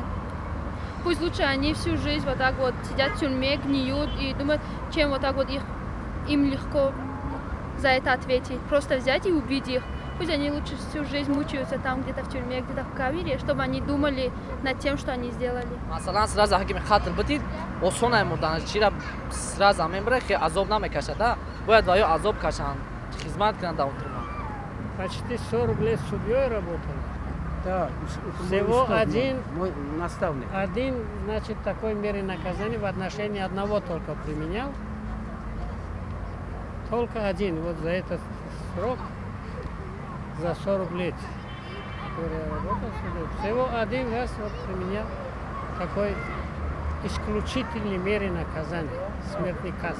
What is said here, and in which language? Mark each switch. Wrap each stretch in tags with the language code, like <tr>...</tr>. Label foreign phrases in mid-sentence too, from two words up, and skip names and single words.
<ru>Пусть лучше они всю жизнь вот так вот сидят в тюрьме, гниют и думают, чем вот так вот им легко за это ответить. Просто взять и убить их. Пусть они лучше всю жизнь мучаются там, где-то в тюрьме, где-то в кавере, чтобы они думали над тем, что они сделали.</ru> <tg>مثلا سراز حکیم خاطر بدید اصلا مردن چرا سراز امبره که عذاب نمیکشه باید وایو عذاب کشن خدمت کنند اون ترما.</tg> <ru>Почти 40 лет судьей работал. Да, Всего один, мой наставник. один, значит, такой меры наказания в отношении одного только применял. Только один, вот за этот срок, за 40 лет, который я работал судьей, всего один раз вот применял такой исключительной меры наказания, смертный казнь.</ru>